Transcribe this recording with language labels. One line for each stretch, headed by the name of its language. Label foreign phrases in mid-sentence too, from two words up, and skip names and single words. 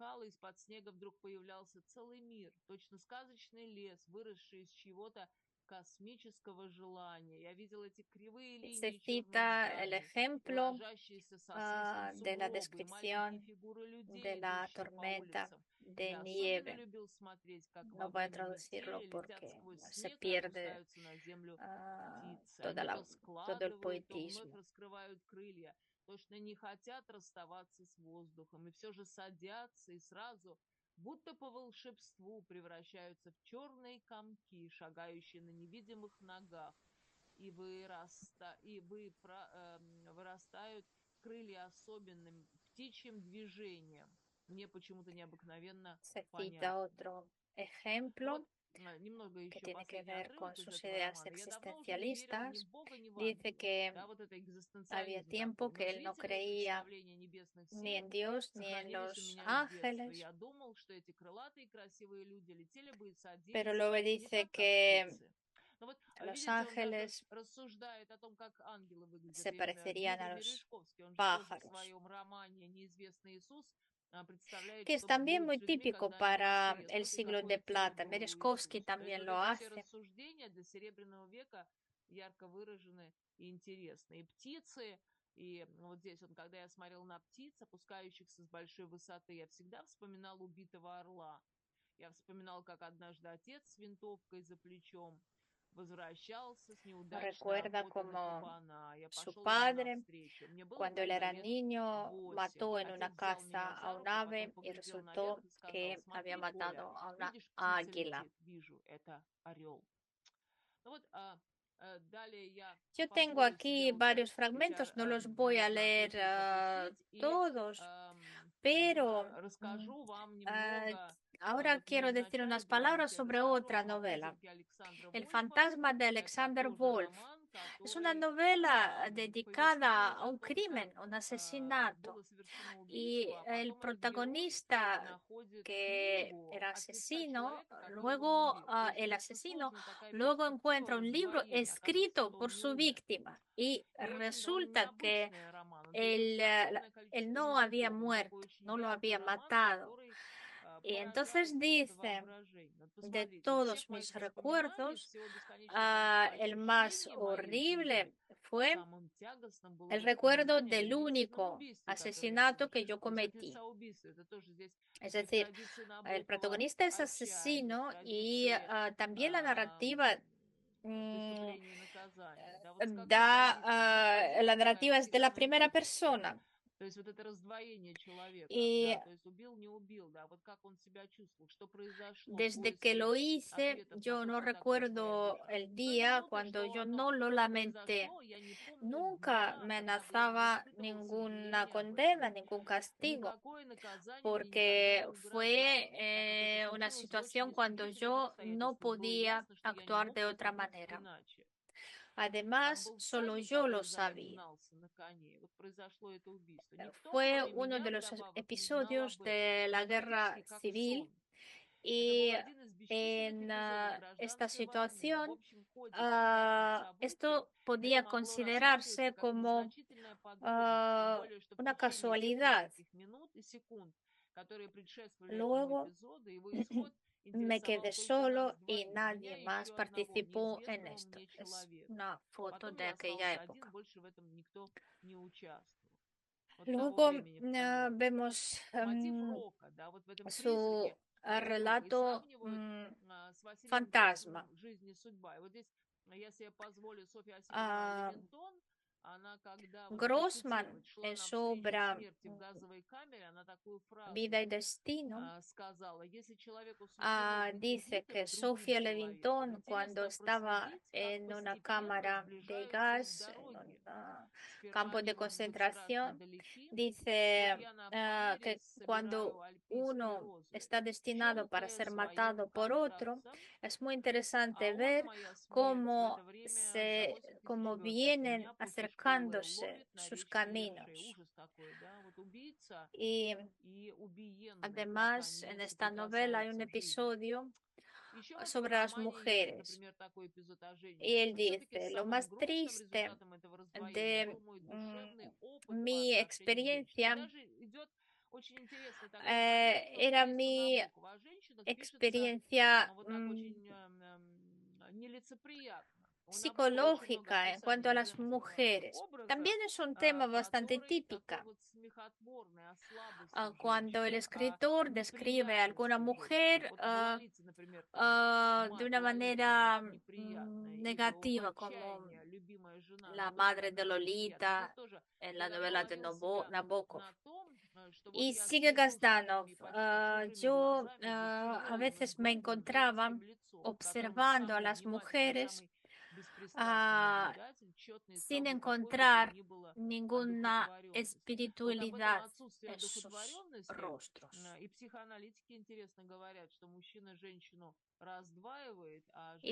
Spanish: Se cita el ejemplo de la descripción de la tormenta de nieve. No voy a traducirlo porque se pierde todo el poetismo.
Russian: Будто по волшебству превращаются в черные комки, шагающие на невидимых ногах, и вырастают крылья особенным птичьим движением. Мне почему-то необыкновенно
Spanish: Se cita
Russian: понятно.
Spanish: otro ejemplo
Russian: Немного
Spanish: que
Russian: еще
Spanish: tiene que
Russian: последний
Spanish: ver con
Russian: отрывок из
Spanish: sus
Russian: этого
Spanish: ideas
Russian: романа. Я давно уже не верил ни в
Spanish: existencialistas.
Russian: Бога, ни в
Spanish: Dice
Russian: ангелов.
Spanish: que
Russian: Да, вот это
Spanish: había
Russian: экзистенциализм
Spanish: tiempo
Russian: такой. Но
Spanish: que él no
Russian: удивительно,
Spanish: creía
Russian: представления небесных
Spanish: ni
Russian: сил
Spanish: en Dios ni en
Russian: сохранились у
Spanish: los
Russian: меня с детства.
Spanish: ángeles,
Russian: Я думал, что эти крылатые красивые люди летели бы и
Spanish: pero
Russian: садились
Spanish: luego
Russian: не
Spanish: dice
Russian: так, как
Spanish: que
Russian: птицы. Но вот,
Spanish: los
Russian: видите, он даже
Spanish: ángeles
Russian: рассуждает о том, как ангелы выглядят.
Spanish: se
Russian: И
Spanish: parecerían a
Russian: Дмитрий
Spanish: los
Russian: Мережковский, он же тоже в
Spanish: pájaros,
Russian: своем романе «Неизвестный Иисус» представляет,
Spanish: que es
Russian: что
Spanish: también
Russian: будет
Spanish: muy
Russian: с людьми,
Spanish: típico
Russian: когда они
Spanish: para el
Russian: воскреснут, и
Spanish: siglo de
Russian: какой
Spanish: plata.
Russian: царь был у
Spanish: Merezkovsky
Russian: Иисуса. То есть
Spanish: también
Russian: вот
Spanish: lo
Russian: эти
Spanish: hace.
Russian: рассуждения для Серебряного века ярко выражены и интересны. И птицы, и вот здесь вот, когда я смотрел на птиц, опускающихся с большой высоты, я всегда вспоминал убитого орла. Я вспоминал, как однажды отец с винтовкой за плечом возвращался с неудачной
Spanish: Recuerda
Russian: охоты на
Spanish: como
Russian: кабана. Я
Spanish: su
Russian: пошел ему
Spanish: padre,
Russian: навстречу. Мне было
Spanish: cuando él
Russian: тогда
Spanish: era
Russian: лет
Spanish: niño,
Russian: 8.
Spanish: mató en una
Russian: Отец взял
Spanish: caza
Russian: меня
Spanish: a
Russian: за
Spanish: un
Russian: руку, потом
Spanish: ave y
Russian: поглядел наверх
Spanish: resultó
Russian: и сказал:
Spanish: que había
Russian: смотри, Коля,
Spanish: matado a una
Russian: видишь, птица
Spanish: águila.
Russian: летит. Вижу, это орел. Ну вот, далее я
Spanish: Yo tengo
Russian: позволю
Spanish: aquí
Russian: себе уже
Spanish: varios fragmentos, no los voy a
Russian: наверное,
Spanish: leer
Russian: отвлекусь от птиц и
Spanish: todos, pero
Russian: расскажу вам ah, немного.
Spanish: ahora
Russian: Вот мы
Spanish: quiero decir
Russian: вначале
Spanish: unas palabras
Russian: говорите,
Spanish: sobre
Russian: расскажу
Spanish: otra
Russian: вам о
Spanish: novela,
Russian: призраке Александра
Spanish: El
Russian: Вольфа.
Spanish: fantasma de
Russian: Это
Spanish: Alexander
Russian: тоже
Spanish: Wolf.
Russian: роман,
Spanish: Es una
Russian: который
Spanish: novela dedicada
Russian: повествует
Spanish: a
Russian: о
Spanish: un
Russian: том, как
Spanish: crimen, un asesinato.
Russian: было совершено
Spanish: Y
Russian: убийство, а
Spanish: el
Russian: потом этот герой
Spanish: protagonista
Russian: находит
Spanish: que
Russian: книгу
Spanish: era
Russian: от лица
Spanish: asesino,
Russian: человека, которого он
Spanish: luego
Russian: убил. То есть
Spanish: el
Russian: очень
Spanish: asesino
Russian: сложная такая
Spanish: luego
Russian: перспектива
Spanish: encuentra un libro
Russian: раздвоения. Оказывается,
Spanish: escrito
Russian: что
Spanish: por
Russian: он не
Spanish: su
Russian: умер.
Spanish: víctima y
Russian: И очень довольно
Spanish: resulta que
Russian: необычный роман. Он
Spanish: él,
Russian: переводится на огромное
Spanish: él
Russian: количество
Spanish: no había
Russian: языков. Он такой
Spanish: muerto,
Russian: очень
Spanish: no lo
Russian: яркий
Spanish: había
Russian: роман,
Spanish: matado.
Russian: который
Spanish: Y entonces
Russian: поражает просто
Spanish: dice,
Russian: воображение. Вот
Spanish: de
Russian: посмотрите, все
Spanish: todos mis
Russian: моих воспоминаний,
Spanish: recuerdos,
Russian: всего бесконечного количества
Spanish: el más
Russian: ощущений моей жизни,
Spanish: horrible fue
Russian: самым тягостным было
Spanish: el recuerdo
Russian: воспоминание о
Spanish: del
Russian: единственном
Spanish: único
Russian: убийстве, которое я
Spanish: asesinato que yo
Russian: совершил. То есть от
Spanish: cometí.
Russian: лица убийства. Это тоже здесь
Spanish: Es
Russian: и в
Spanish: decir,
Russian: традиции
Spanish: el
Russian: Набокова
Spanish: protagonista es
Russian: отчаяние, в
Spanish: asesino y
Russian: традиции
Spanish: también la narrativa
Russian: преступления и наказания. Да, вот с какой da, позиции? Не с позиции
Spanish: la
Russian: такая
Spanish: narrativa es de la primera
Russian: психоаналитическая,
Spanish: persona.
Russian: То есть вот это раздвоение человека,
Spanish: Y
Russian: да, то есть убил, не убил, да, вот как он себя чувствовал, что произошло,
Spanish: desde que
Russian: поиски
Spanish: lo hice,
Russian: ответов на
Spanish: yo
Russian: то,
Spanish: no
Russian: что такое с моей
Spanish: recuerdo
Russian: душой.
Spanish: el
Russian: С той
Spanish: día
Russian: минуты,
Spanish: cuando
Russian: что
Spanish: yo
Russian: оно
Spanish: no lo
Russian: что-то
Spanish: lamenté.
Russian: произошло, я не помню
Spanish: Nunca
Russian: дня,
Spanish: me
Russian: когда бы я не
Spanish: amenazaba
Russian: испытывала
Spanish: ninguna
Russian: сожаления об этом,
Spanish: condena,
Russian: и
Spanish: ningún castigo,
Russian: никакое наказание меня никогда
Spanish: porque
Russian: не угрожало,
Spanish: fue
Russian: так как это
Spanish: una
Russian: случилось в очень
Spanish: situación cuando
Russian: исключительных
Spanish: yo no
Russian: обстоятельствах. Было
Spanish: podía
Russian: ясно, что я не
Spanish: actuar
Russian: мог
Spanish: de otra
Russian: поступить
Spanish: manera.
Russian: иначе. Там
Spanish: Además,
Russian: был
Spanish: solo
Russian: всадник,
Spanish: yo lo
Russian: который за ним
Spanish: sabía.
Russian: гнался на коне. Вот произошло это убийство. Никто,
Spanish: Fue
Russian: кроме
Spanish: uno
Russian: меня,
Spanish: de los
Russian: вдобавок, не знал
Spanish: episodios
Russian: об этом.
Spanish: de la guerra
Russian: Практически как
Spanish: civil
Russian: сон. Это был
Spanish: y
Russian: один из бесчисленных
Spanish: en
Russian: эпизодов
Spanish: esta
Russian: гражданской войны. В
Spanish: situación,
Russian: общем ходе конкретных событий
Spanish: esto
Russian: это
Spanish: podía
Russian: могло рассматриваться
Spanish: considerarse
Russian: как
Spanish: como
Russian: незначительная подробность, тем более, что в
Spanish: una
Russian: течение тех
Spanish: casualidad.
Russian: нескольких минут и секунд, которые предшествовали этому
Spanish: Luego
Russian: эпизоду, его исход
Spanish: me
Russian: интересовал
Spanish: quedé
Russian: только нас
Spanish: solo y
Russian: двоих, меня
Spanish: nadie
Russian: и
Spanish: más
Russian: еще одного
Spanish: participó en
Russian: неизвестного
Spanish: esto.
Russian: мне
Spanish: Es
Russian: человека.
Spanish: una foto
Russian: Потом
Spanish: de
Russian: я
Spanish: aquella
Russian: остался один,
Spanish: época.
Russian: больше в этом никто не участвовал. Вот того
Spanish: Luego
Russian: времени вспоминаю.
Spanish: vemos
Russian: Мотив рока, да, вот в этом
Spanish: su
Russian: призраке мотив рока. И
Spanish: relato
Russian: сравнивают с Василием
Spanish: fantasma.
Russian: Косым «Жизнь и судьба». И вот здесь, я себе позволю, Софья Васильевна Ah, Левинтон, она когда вот
Spanish: Grossman
Russian: процитировать, шла
Spanish: en su
Russian: навстречу
Spanish: obra
Russian: смерти в газовой камере, она такую фразу
Spanish: Vida y Destino
Russian: сказала: если человеку суждено быть
Spanish: dice que
Russian: убитым другим
Spanish: Sofía
Russian: человеком,
Spanish: Levintón, cuando
Russian: интересно
Spanish: estaba
Russian: проследить, как
Spanish: en una
Russian: постепенно
Spanish: cámara de
Russian: сближаются их
Spanish: gas, en
Russian: дороги.
Spanish: un
Russian: Сперва
Spanish: campo
Russian: они
Spanish: de
Russian: вот будут страшно
Spanish: concentración,
Russian: далеки, и вот
Spanish: dice
Russian: я на Памире
Spanish: que
Russian: собираю
Spanish: cuando
Russian: альпийские
Spanish: uno
Russian: розы,
Spanish: está destinado para
Russian: щелкая
Spanish: ser
Russian: своим
Spanish: matado por otro,
Russian: кантасом,
Spanish: es muy
Russian: а
Spanish: interesante
Russian: он,
Spanish: ver
Russian: моя смерть, в это
Spanish: cómo
Russian: время за 80
Spanish: cómo
Russian: километров от
Spanish: vienen
Russian: меня по Пучковой
Spanish: acercándose
Russian: ловит на
Spanish: sus
Russian: речке Ершей.
Spanish: caminos.
Russian: Ужас такой, да, вот убийца
Spanish: Y
Russian: и убиенный, как
Spanish: además, en
Russian: они
Spanish: esta novela hay un
Russian: соприкасаются в жизни.
Spanish: episodio
Russian: Еще в этом
Spanish: sobre las
Russian: романе есть,
Spanish: mujeres.
Russian: например, такой эпизод о
Spanish: Y
Russian: женщинах.
Spanish: él
Russian: Но все-таки
Spanish: dice, lo
Russian: самым
Spanish: más
Russian: грустным
Spanish: triste
Russian: результатом этого раздвоения
Spanish: de
Russian: был мой душевный опыт по
Spanish: mi
Russian: отношению к женщине. И
Spanish: experiencia
Russian: даже идет очень интересный такой фрагмент, но
Spanish: era
Russian: снизу
Spanish: mi
Russian: Набокова. О женщинах пишется
Spanish: experiencia
Russian: вот так очень нелицеприятно. У Набокова очень много
Spanish: psicológica en cuanto a
Russian: описаний
Spanish: las mujeres.
Russian: образа,
Spanish: También es un tema bastante
Russian: который такой
Spanish: típico.
Russian: вот смехотворный, о слабости в
Spanish: Cuando el
Russian: женщине, о
Spanish: escritor describe a alguna
Russian: неприятности женщины.
Spanish: mujer
Russian: Вот в Лолите, например, там
Spanish: de
Russian: мать
Spanish: una
Russian: Лолита, она
Spanish: manera
Russian: очень неприятная, и в
Spanish: negativa, como
Russian: отчаянии любимая жена, она
Spanish: la
Russian: тоже
Spanish: madre de
Russian: такая неприятная. Здесь
Spanish: Lolita
Russian: тоже
Spanish: en
Russian: я
Spanish: la
Russian: так
Spanish: novela de
Russian: ловил себя
Spanish: Nabokov.
Russian: на том, что вот
Spanish: Y
Russian: я
Spanish: sigue
Russian: слежу
Spanish: Gazdanov.
Russian: сонными, почти чужими
Spanish: Yo
Russian: глазами за
Spanish: a
Russian: тяжелым и
Spanish: veces me
Russian: строгим
Spanish: encontraba
Russian: женским лицом, в котором
Spanish: observando a
Russian: самый
Spanish: las
Russian: внимательный,
Spanish: mujeres
Russian: самый беспристрастный ah, наблюдатель четно искал
Spanish: sin
Russian: бы какой бы то
Spanish: encontrar
Russian: ни было
Spanish: ninguna
Russian: одухотворенности. Вот об этом
Spanish: espiritualidad
Russian: отсутствии
Spanish: en sus
Russian: одухотворенности
Spanish: rostros.
Russian: и психоаналитики интересно говорят, что мужчина женщину раздваивает, а
Spanish: Y